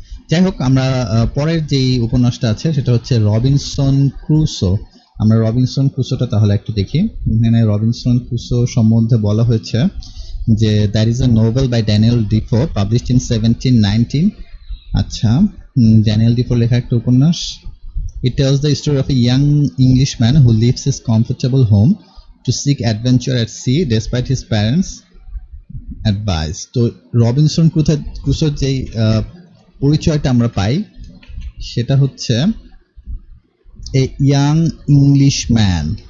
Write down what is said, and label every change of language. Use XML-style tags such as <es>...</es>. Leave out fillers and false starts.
<bn>যাই হোক, আমরা পরের যেই উপন্যাসটা আছে সেটা হচ্ছে রবিনসন ক্রুসো। আমরা রবিনসন ক্রুসোটা তাহলে একটু দেখি। এখানে রবিনসন ক্রুসো সম্বন্ধে বলা হয়েছে যে</bn> <en>There is a novel by Daniel Defoe published in 1719।</en> <bn>আচ্ছা, ড্যানিয়েল ডিফোর লেখা একটা উপন্যাস।</bn> <en>It tells the story of a young Englishman who leaves his comfortable home to seek adventure at sea despite his parents' advice.</en> <bn>তো Robinson ক্রুসোর যেই পরিচয়টা আমরা পাই সেটা হচ্ছে</bn> <en>A young Englishman.</en>